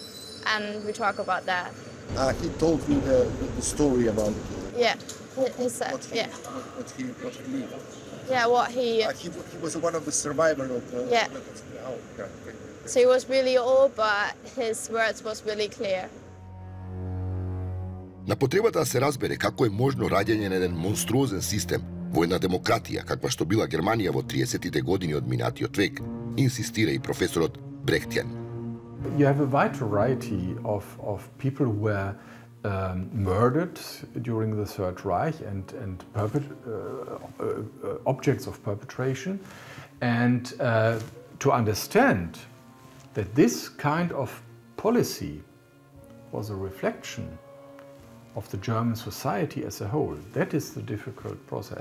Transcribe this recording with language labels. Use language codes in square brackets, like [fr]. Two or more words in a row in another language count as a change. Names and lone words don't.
[en] And we talk about that. He told you the story about it. Yeah, he said, What he lived. Yeah, what he... He was one of the survivors of the... Yeah. So he was really old, but his words was really clear. [mk] На потребата да се разбере како е можно раѓање на еден монструозен систем во една демократија каква што била Германија во 30-тите години од минатиот век, инсистира и професорот Brechtian. [en] You have a wide variety of people who were murdered during the Third Reich and objects of perpetration. And to understand that this kind of policy was a reflection of the German society as a whole, that is the difficult process.